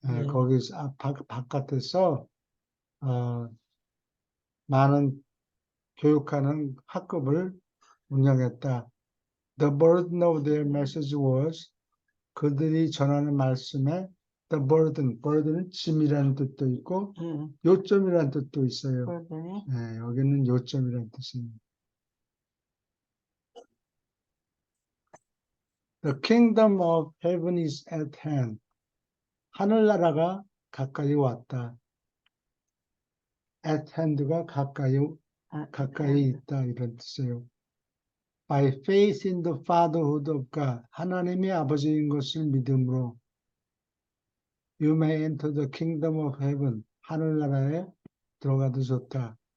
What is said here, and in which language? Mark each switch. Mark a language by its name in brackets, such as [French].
[Korean] 거기 바깥에서 많은 교육하는 학급을 운영했다. [English] The burden of their message was, [Korean] 그들이 전하는 말씀에 the burden은 짐이라는 뜻도 있고 요점이라는 뜻도 있어요. 여기는 요점이라는 뜻입니다. [English] The kingdom of heaven is at hand. [Korean] 하늘나라가 가까이 왔다. [English] At hand [Korean] 가 가까이 있다 이런 뜻이에요. [English] By faith in the fatherhood of God, [Korean] 하나님의 아버지인 것을 믿음으로 [English] You may enter the kingdom of heaven, [Korean] 하늘나라에 들어가도 좋다.